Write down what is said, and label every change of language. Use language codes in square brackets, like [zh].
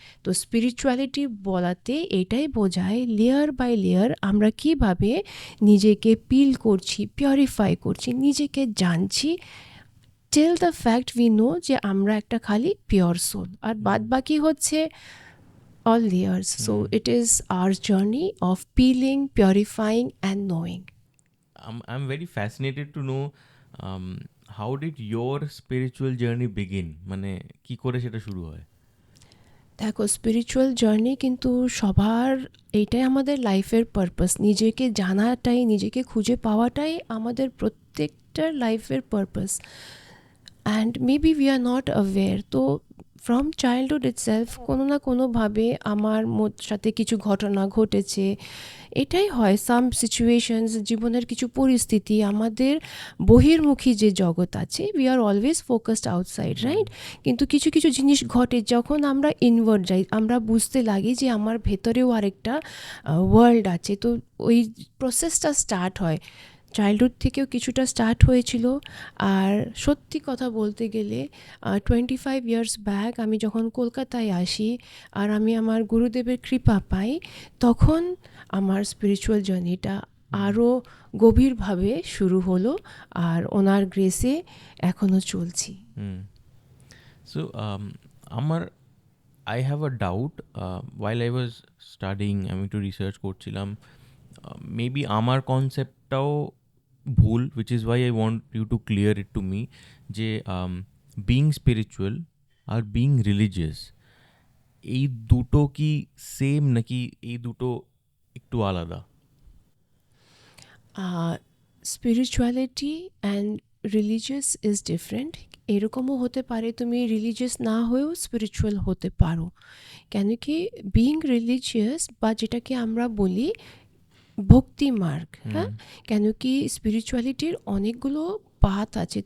[bn] তো স্পিরিচুয়ালিটি বলাতে এটাই বোঝায় লেয়ার বাই লেয়ার আমরা কিভাবে নিজেকে পিল করছি, পিউরিফাই করছি, নিজেকে জানছি, [en] till the fact we know [bn] যে আমরা একটা খালি পিওর সোল, আর বাদ বাকি হচ্ছে [en] all layers. So it is our journey of peeling, purifying and knowing. I'm very fascinated to know how did your spiritual journey begin? [bn] মানে কি করে সেটা শুরু হয়? দেখো, স্পিরিচুয়াল জার্নি কিন্তু সবার, এইটাই আমাদের লাইফের পারপাস। নিজেকে জানাটাই, নিজেকে খুঁজে পাওয়াটাই আমাদের প্রত্যেকটার লাইফের purpose. [en] And maybe we are not aware. [bn] তো [en] from childhood itself [bn] কোনো না কোনোভাবে আমার সাথে কিছু ঘটনা ঘটেছে। এটাই হয়, সাম সিচুয়েশনস, জীবনের কিছু পরিস্থিতি, আমাদের বহির্মুখী যে জগৎ আছে, [en] We are always focused outside, right? [bn] কিন্তু কিছু কিছু জিনিস ঘটে যখন আমরা ইনওয়ার্ড যাই, আমরা বুঝতে লাগি যে আমার ভেতরেও আরেকটা ওয়ার্ল্ড আছে। তো ওই প্রসেসটা স্টার্ট হয়, চাইল্ডহুড থেকেও কিছুটা স্টার্ট হয়েছিল। আর সত্যি কথা বলতে গেলে 25 ইয়ার্স ব্যাক আমি যখন কলকাতায় আসি আর আমি আমার গুরুদেবের কৃপা পাই, তখন আমার স্পিরিচুয়াল জার্নিটা আরও গভীরভাবে শুরু হলো, আর ওনার গ্রেসে এখনও চলছি। সো আমার [en] I have a doubt while I was studying, [bn] আমি একটু রিসার্চ করছিলাম, মেবি আমার কনসেপ্টটাও ভুল, [en] which is why I want you to clear it to me, যে being spiritual আর being religious, [bn] এই দুটো কি সেম নাকি এই দুটো একটু আলাদা? [en] Spirituality and religious is different. [bn] এরকমও হতে পারে তুমি রিলিজিয়াস না হয়েও স্পিরিচুয়াল হতে পারো। কেন কি বিইং রিলিজিয়াস, বা যেটাকে আমরা বলি ভক্তি মার্গ, হ্যাঁ, কেন কি স্পিরিচুয়ালিটির অনেকগুলো পাথ আছে।